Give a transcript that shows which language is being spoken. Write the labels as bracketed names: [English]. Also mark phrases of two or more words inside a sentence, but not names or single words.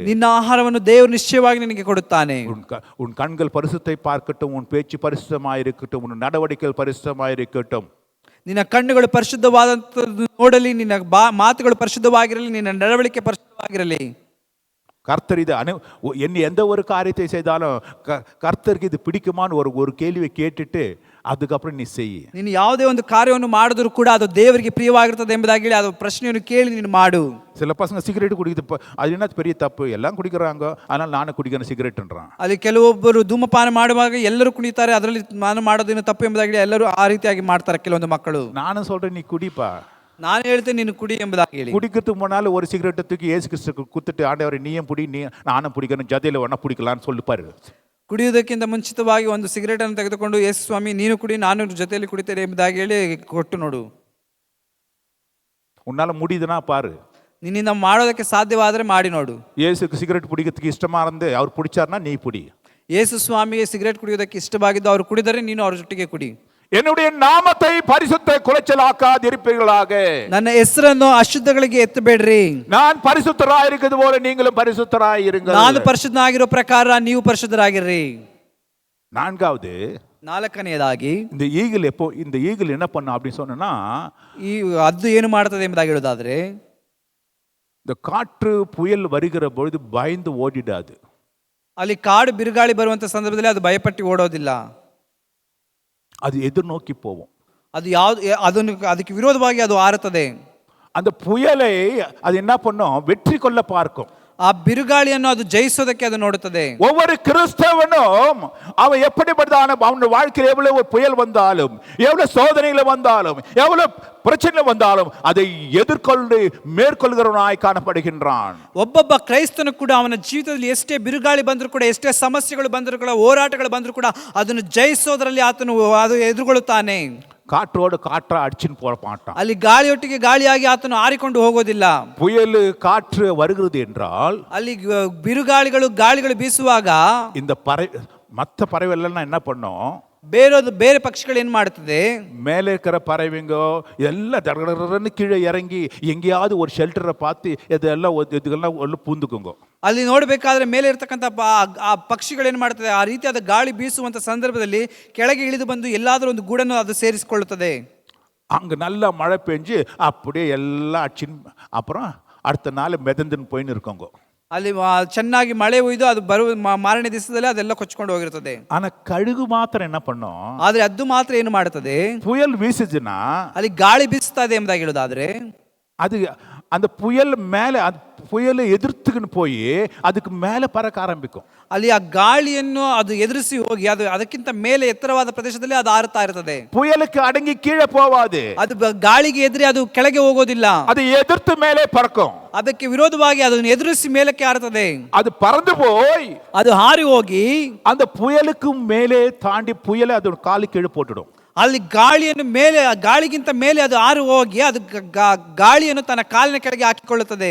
[Kannada] ನಿನ್ನ ಆಹಾರವನ್ನು ದೇವರು ನಿಶ್ಚಯವಾಗಿ ನಿನಗೆ ಕೊಡುತ್ತಾನೆ. [Tamil] உன் கண்கள் பரிசுத்தை பார்க்கட்டும், உன் பேச்சு பரிசுத்தமாயிருக்கட்டும், உன் நடவடிக்கைகள் பரிசுத்தமாயிருக்கட்டும். [Kannada] ನಿನ್ನ ಕಣ್ಣುಗಳು ಪರಿಶುದ್ಧವಾದಂಥದ್ದು ನೋಡಲಿ, ನಿನ್ನ ಮಾತುಗಳು ಪರಿಶುದ್ಧವಾಗಿರಲಿ, ನಿನ್ನ ನಡವಳಿಕೆ ಪರಿಶುದ್ಧವಾಗಿರಲಿ. [Tamil] கர்த்தர் இது எந்த ஒரு காரியத்தை செய்தாலும் கர்த்தருக்கு இது பிடிக்குமான்னு ஒரு கேள்வியை கேட்டுட்டு அதுக்கப்புறம் நீ செய். [Kannada] ನೀನು ಯಾವುದೇ ಒಂದು ಕಾರ್ಯವನ್ನು ಮಾಡಿದ್ರು ಕೂಡ ಅದು ದೇವರಿಗೆ ಪ್ರಿಯವಾಗಿರ್ತದೆ ಎಂಬುದಾಗಿ ಹೇಳಿ ಅದು ಪ್ರಶ್ನೆಯನ್ನು ಕೇಳಿ ನೀನು ಮಾಡು. [Tamil] சில பசங்க சிகரெட் குடிக்குது, அது என்ன பெரிய தப்பு, எல்லாம் குடிக்கிறாங்க, அதனால நானும் குடிக்கிறேன் சிகரெಟ್ன்றான். [Kannada] ಅಲ್ಲಿ ಕೆಲವೊಬ್ಬರು ಧೂಮಪಾನ ಮಾಡುವಾಗ ಎಲ್ಲರೂ ಕುಣಿತಾರೆ, ಅದರಲ್ಲಿ ನಾನು ಮಾಡೋದೇನು ತಪ್ಪು ಎಂಬುದಾಗಿ ಎಲ್ಲರೂ ಆ ರೀತಿಯಾಗಿ ಮಾಡ್ತಾರೆ ಕೆಲವೊಂದು ಮಕ್ಕಳು. [Tamil] ನಾನು சொல்றேன், நீ குடிப்பா. [Kannada] ನಾನು ಹೇಳ್ತೇನೆ ನೀನು ಕುಡಿ ಎಂಬುದಾಗಿ ಹೇಳಿ. [Tamil] குடிக்கிறதுக்கு முன்னால ஒரு சிகரெட்டை தூக்கி ஏசு கிறிஸ்துக்கு குத்துட்டு, ஆண்டவரே நீயும் புடி, நானும் பிடிக்கணும், ஜதையில ஒன்னா பிடிக்கலான்னு சொல்லிப்பாரு. [Kannada] ಕುಡಿಯುವುದಕ್ಕಿಂತ ಮುಂಚಿತವಾಗಿ ಒಂದು ಸಿಗರೇಟ್ ಅನ್ನು ತೆಗೆದುಕೊಂಡು, ಯೇಸು ಸ್ವಾಮಿ ನೀನು ಕುಡಿ, ನಾನು ಜೊತೆಯಲ್ಲಿ ಕುಡಿತೇನೆ ಎಂಬುದಾಗಿ ಹೇಳಿ ಕೊಟ್ಟು ನೋಡು. [Tamil] உன்னால முடியுதுன்னா பாரு. [Kannada] ನಿನ್ನಿಂದ ಮಾಡೋದಕ್ಕೆ ಸಾಧ್ಯವಾದರೆ ಮಾಡಿ ನೋಡು. [Tamil] ஏசுக்கு சிகரெட் பிடிக்கிறதுக்கு இஷ்டமா இருந்து அவர் பிடிச்சாருன்னா நீ புடி. [Kannada] ಯೇಸು ಸ್ವಾಮಿಗೆ ಸಿಗರೇಟ್ ಕುಡಿಯುವುದಕ್ಕೆ ಇಷ್ಟವಾಗಿದ್ದು ಅವರು ಕುಡಿದರೆ ನೀನು ಅವರ ಜೊತೆಗೆ ಕುಡಿ. [Tamil] என்னுடைய நாமத்தை பரிசுத்த குலைச்சலாக்காதிருப்பீர்களாக. [Kannada] ನನ್ನ ಹೆಸರನ್ನು ಅಶುದ್ಧಗಳಿಗೆ ಎತ್ತಬೇಡ್ರಿ. [Tamil] நான் பரிசுத்தராய் இருக்கிறது போல நீங்களும் பரிசுத்தராய் இருங்கள். [Kannada] ನಾನು ಪರಿಶುದ್ಧನಾಗಿರೋ ಪ್ರಕಾರ ನೀವು ಪರಿಶುದ್ಧರಾಗಿರ್ರಿ. ನಾಲ್ಕನೆಯದಾಗಿ [Tamil] இந்த ஈகிள் என்ன பண்ணும் அப்படின்னு சொன்னா, [Kannada] ಈ ಅದು ಏನು ಮಾಡ್ತದೆ ಎಂಬುದಾಗಿ ಹೇಳೋದಾದ್ರೆ, [Tamil] இந்த காற்று புயல் வருகிற பொழுது பயந்து ஓடிடாது. [Kannada] ಅಲ್ಲಿ ಕಾಡು ಬಿರುಗಾಳಿ ಬರುವಂತ ಸಂದರ್ಭದಲ್ಲಿ ಅದು ಭಯಪಟ್ಟು ಓಡೋದಿಲ್ಲ. [Tamil] அது எதிர்நோக்கி போவோம். [Kannada] ಅದಕ್ಕೆ ವಿರೋಧವಾಗಿ ಅದು ಹಾರುತ್ತದೆ. [Tamil] அந்த புயலை அது என்ன பண்ணும், வெற்றி கொள்ள பார்க்கும். [Kannada] ಆ ಬಿರುಗಾಳಿಯನ್ನು ಅದು ಜಯಿಸೋದಕ್ಕೆ ಅದು ನೋಡುತ್ತದೆ. [Tamil] ஒவ்வொரு கிறிஸ்தவனும் அவன் எப்படிப்பட்டதான அவனுடைய வாழ்க்கையில் எவ்வளவு புயல் வந்தாலும், எவ்வளவு சோதனைகள் வந்தாலும், எவ்வளவு பிரச்சனை வந்தாலும் அதை எதிர்கொண்டு மேற்கொள்கிறவனாய் காணப்படுகின்றான். [Kannada] ಒಬ್ಬೊಬ್ಬ ಕ್ರೈಸ್ತನು ಕೂಡ ಅವನ ಜೀವಿತದಲ್ಲಿ ಎಷ್ಟೇ ಬಿರುಗಾಳಿ ಬಂದರೂ ಕೂಡ, ಎಷ್ಟೇ ಸಮಸ್ಯೆಗಳು ಬಂದರೂ ಕೂಡ, ಹೋರಾಟಗಳು ಬಂದರೂ ಕೂಡ ಅದನ್ನು ಜಯಿಸೋದ್ರಲ್ಲಿ ಆತನು ಅದು ಎದುರುಗೊಳ್ಳುತ್ತಾನೆ. [Tamil] காற்றோடு காற்றா அடிச்சுன்னு போட மாட்டான். [Kannada] ಅಲ್ಲಿ ಗಾಳಿಯೊಟ್ಟಿಗೆ ಗಾಳಿಯಾಗಿ ಆತನು ಆರಿಕೊಂಡು ಹೋಗೋದಿಲ್ಲ. [Tamil] புயல் காற்று வருகிறது என்றால், [Kannada] ಅಲ್ಲಿ ಬಿರುಗಾಳಿಗಳು ಗಾಳಿಗಳು ಬೀಸುವಾಗ [Tamil] இந்த மற்ற பறவைலாம் என்ன பண்ணும், [Kannada] ಬೇರೆ ಪಕ್ಷಿಗಳು ಏನ್ ಮಾಡುತ್ತದೆ, [Tamil] மேலே இருக்கிற பறவைங்க எல்லாம் தடகடன்னு கீழே இறங்கி எங்கேயாவது ஒரு ஷெல்டரை பார்த்து ಇದೆಲ್ಲ பூந்துக்குங்க. [Kannada] ಅಲ್ಲಿ ನೋಡಬೇಕಾದ್ರೆ ಮೇಲೆ ಇರ್ತಕ್ಕಂಥ ಆ ಪಕ್ಷಿಗಳು ಏನ್ ಮಾಡ್ತದೆ, ಆ ರೀತಿಯಾದ ಗಾಳಿ ಬೀಸುವಂತ ಸಂದರ್ಭದಲ್ಲಿ ಕೆಳಗೆ ಇಳಿದು ಬಂದು ಎಲ್ಲಾದ್ರೂ ಒಂದು ಗೂಡನ್ನು ಅದು ಸೇರಿಸಿಕೊಳ್ಳುತ್ತದೆ. [Tamil] அங்க நல்லா மழை பெஞ்சு அப்படியே எல்லாம் அடிச்சின் அப்புறம் அடுத்த நாள் மெதந்துன்னு போயின்னு இருக்கோங்க. [Kannada] ಅಲ್ಲಿ ಚೆನ್ನಾಗಿ ಮಳೆ ಒಯ್ದು ಅದು ಬರುವ ಮಾರನೇ ದಿವಸದಲ್ಲಿ ಅದೆಲ್ಲ ಕೊಚ್ಕೊಂಡು ಹೋಗಿರ್ತದೆ. [Tamil] ಆನ ಕழுகு ಮಾತ್ರ என்ன பண்ணும், [Kannada] ಆದ್ರೆ ಅದು ಮಾತ್ರ ಏನು ಮಾಡುತ್ತದೆ, [Tamil] புயல் வீசுச்சுன்னா [Kannada] ಅಲ್ಲಿ ಗಾಳಿ ಬೀಸ್ತಾ ಇದೆ ಎಂಬುದಾಗಿ ಹೇಳೋದಾದ್ರೆ [Tamil] அது அந்த புயல் மேல புயலை எதிர்த்துக்கின்னு போய் அதுக்கு மேல பறக்க ஆரம்பிக்கும். [Kannada] ಅಲ್ಲಿ ಆ ಗಾಳಿಯನ್ನು ಅದು ಎದುರಿಸಿ ಹೋಗಿ ಅದು ಅದಕ್ಕಿಂತ ಮೇಲೆ ಎತ್ತರವಾದ ಪ್ರದೇಶದಲ್ಲಿ ಅದು ಹಾರುತ್ತಾ ಇರ್ತದೆ. [Tamil] புயலுக்கு அடங்கி கீழே போவாது, [Kannada] ಅದು ಗಾಳಿಗೆ ಎದುರಿ ಅದು ಕೆಳಗೆ ಹೋಗೋದಿಲ್ಲ, [Tamil] அது எதிர்த்து மேலே பறக்கும். [Kannada] ಅದಕ್ಕೆ ವಿರೋಧವಾಗಿ ಅದನ್ನು ಎದುರಿಸಿ ಮೇಲಕ್ಕೆ ಹಾರುತ್ತದೆ. [Tamil] அது பறந்து போய் [Kannada] ಅದು ಹಾರಿ ಹೋಗಿ [Tamil] அந்த புயலுக்கு மேலே தாண்டி புயலை அது காலு கீழே போட்டுடும். [Kannada] ಅಲ್ಲಿ ಗಾಳಿಯನ್ನು ಮೇಲೆ, ಗಾಳಿಗಿಂತ ಮೇಲೆ ಅದು ಹಾರಿ ಹೋಗಿ ಅದು ಗಾಳಿಯನ್ನು ತನ್ನ ಕಾಲಿನ ಕೆಳಗೆ ಹಾಕಿಕೊಳ್ಳುತ್ತದೆ.